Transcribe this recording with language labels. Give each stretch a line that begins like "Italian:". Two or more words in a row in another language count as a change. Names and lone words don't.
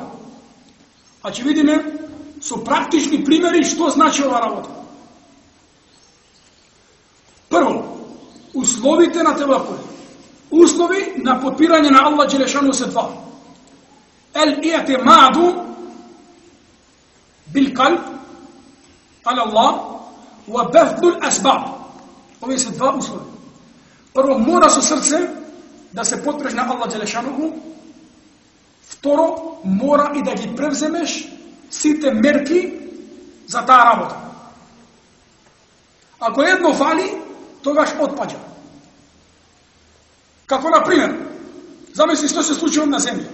Macedonian: А ќе видиме со практични примери што значи ова работа. Прво, условите на тавакул. Услови на подпирање на Allah Đelešanu се два.
Arabic: الاعتماد بالقلب على الله وبذل الأسباب.
Bosnian: Ovi su dva uslova. Prvo, mora su srce da se potpreš na Allah Đelešanuhu.
Macedonian: Второ, мора и да ги превземеш сите мерки за таа работа. Ако едно фали, тогаш отпаѓа. Како на пример, замисли што се случи од на земја.